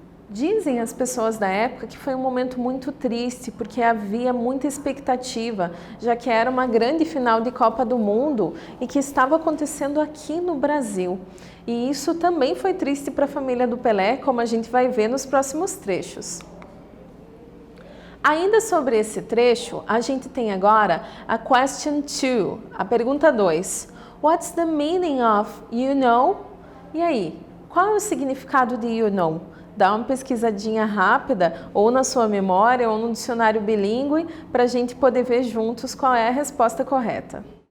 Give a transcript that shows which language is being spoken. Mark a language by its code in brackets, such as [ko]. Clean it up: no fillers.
[pt] Dizem as pessoas da época que foi um momento muito triste, porque havia muita expectativa, já que era uma grande final de Copa do Mundo e que estava acontecendo aqui no Brasil. E isso também foi triste para a família do Pelé, como a gente vai ver nos próximos trechos. Ainda sobre esse trecho, a gente tem agora a [en] question 2, [pt] a pergunta 2. [en] What's the meaning of you know? [pt] E aí, qual é o significado de [en] you know? [pt] Dá uma pesquisadinha rápida, ou na sua memória, ou no dicionário bilíngue, para a gente poder ver juntos qual é a resposta correta.